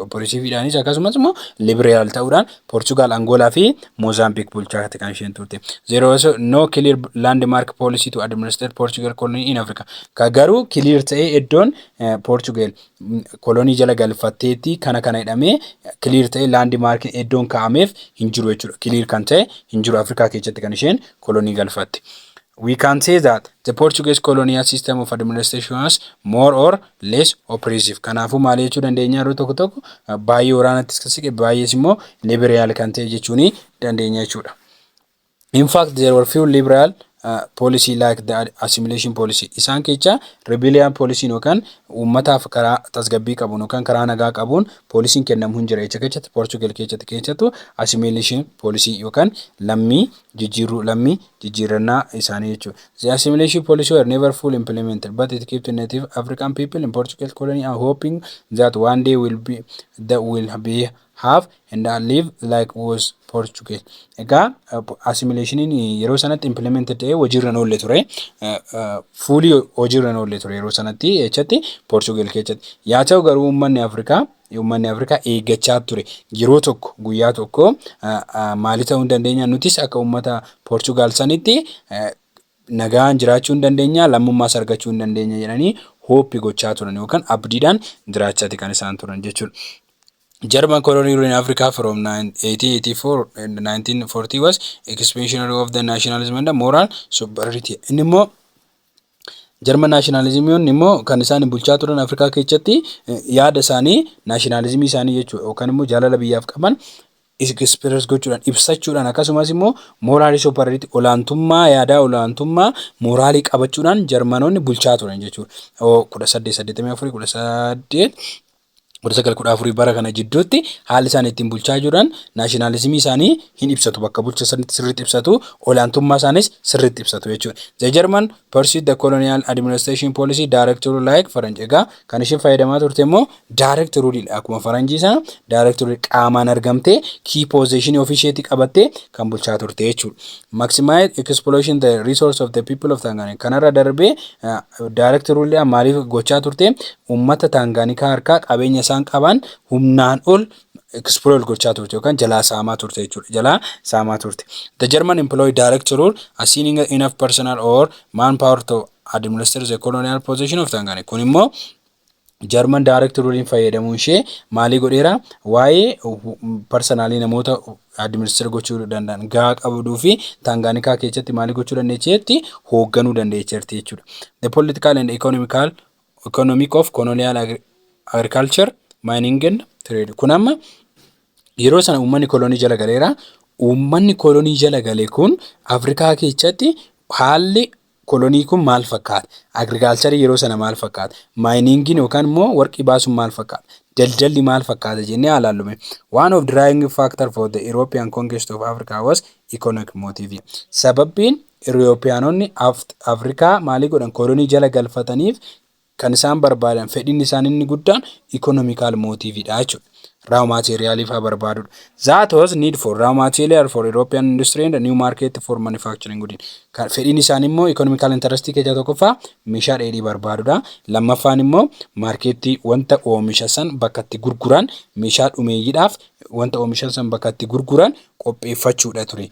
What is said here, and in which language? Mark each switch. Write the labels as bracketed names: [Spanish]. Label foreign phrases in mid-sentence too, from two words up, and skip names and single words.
[Oromo] Oppressiveedhaanis akkasumas immoo liberaal ta'uudhaan Portugal, Angola fi Mozambique bulchaa kan isheen turte. [English] There was no clear landmark policy to administrate Portugal colony in Africa. [Oromo] Garuu clear ta'ee iddoon Portugal kolonii jala galfatteetti kana jedhamee clear ta'e landmark iddoon kaa'ameef hin jiru jechuudha. Clear kan ta'e hin jiru Afrikaa keessatti kan isheen kolonii galfatte. [English] We can say that the Portuguese colonial system of administration was more or less oppressive. [Oromo] Kanaafuu maal jechuu dandeenya yeroo tokko tokko baay'ee waraanattis kasike baay'ees immoo liberal kan ta'e jechuun dandeenya jechuudha. [English] In fact, there were few liberal policy like the assimilation policy. [Oromo] Isaan kecha [English] rebellion policy [Oromo] yookaan uummataaf karaa tasgabbii qabuun yookaan karaa nagaa qabuun poolisiin kennamu hin jira. Jecha keessatti Portugal keessattu [English] assimilation policy [Oromo] yookaan lammii jijjiirannaa isaanii jechuudha. [English] The assimilation policy were never fully implemented, but it kept the native African people in Portugal colony and hoping that one day will be have and live like was Portugal. [Oromo] Egaa assimilation yeroo sanatti implemented ta'ee hojiirra oolle ture. Fully hojiirra oolle ture yeroo sanatti jechatti Portugal keessatti. Yaa ta'u garuu uummanni Afrikaa eeggachaa ture. Yeroo tokko guyyaa tokko maali ta'uu dandeenya nutis akka uummata Portugal sanitti nagaan jiraachuu hin dandeenya, lammummaas argachuu hin dandeenya jedhanii hooppi gochaa turan yookaan abdiidhaan jiraachaati kan isaan turan jechuudha. [English] German colony rule in Africa from 1884 and 1940 was expansionary of the nationalism and the moral superiority. [Oromo] Inni immoo [English] German nationalism [Oromo] immoo kan isaan bulchaa turan Afrikaa keessatti yaada isaanii nationalism isaanii jechuudha yookaan immoo jaalala biyyaaf qaban express gochuudhaan ibsachuudhaan akkasumas immoo [English] moral superiority [Oromo] olaantummaa yaadaa olaantummaa moraalii qabachuudhaan Jarmanoonni bulchaa turan jechuudha. 1884 1914 bara kana jidduutti haalli isaan ittiin bulchaa jiran nationalism isaanii hin ibsatu bakka bulcha sirriitti ibsatu olaantummaa isaanis sirriitti ibsatu jechuudha. [English] The German pursued the colonial administration policy direct rule like [Oromo] Faranjii egaa kan isheen fayyadamaa turte immoo [English] direct rule [Oromo] akkuma Faranjii sana [English] direct rule [Oromo] qaamaan argamte [English] key position officiate [Oromo] qabatte kan bulchaa turte jechuudha. [English] Maximize exploitation the resource of the people of Tanganyika [Oromo] kanarra darbee [English] direct rule [Oromo] maaliif gochaa turte ummata Tanganyika harkaa qabeenya isaan qaban humnaan ol exploit gochaa turte yookaan jalaa saamaa turte jechuudha. Jalaa saamaa turte. [English] The German employed direct rule assigning enough personal or manpower to administer the colonial possession of Tanganyika. [Oromo] Kun immoo [English] German direct rule [Oromo] fayyadamuun ishee maalii godheera waa'ee personalii namoota administer gochuu danda'an gaa qabduu fi Tanganyika keessatti maalii gochuu dandeecheetti hoogganuu dandeecheerti jechuudha. [English] The political and economic of colonial agriculture, mining and trade. [Oromo] Kun amma yeroo sana uummanni kolonii jala galeera. Uummanni kolonii jala galee kun Afrikaa keessatti haalli kolonii kun maal fakkaata? Agriculture yeroo sana maal fakkaata? Mining yookaan immoo warqii baasuun maal fakkaata? Daldalli maal fakkaata jennee ilaallume. [English] One of the driving factor for the European conquest of Africa was economic motive. [Oromo] Sababbiin Europeanonni Afrikaa maalii godhan kolonii jala galfataniif kan isaan barbaadan fedhiin isaan inni guddaan [English] economical motive [Oromo] dha jechuudha. Raw material ifa barbaadudha. [English] That was need for raw material for European industry and a new market for manufacturing goods. [Oromo] Kan fedhiin isaan immoo [English] economical interest [Oromo] keessa tokkoffaa meeshaa dheedhii barbaadudha. Lammaffaan immoo markeetii wanta oomisha san bakka itti gurguran meeshaa dhumeeyyiidhaaf wanta oomisha san bakka itti gurguran qopheeffachuudha ture.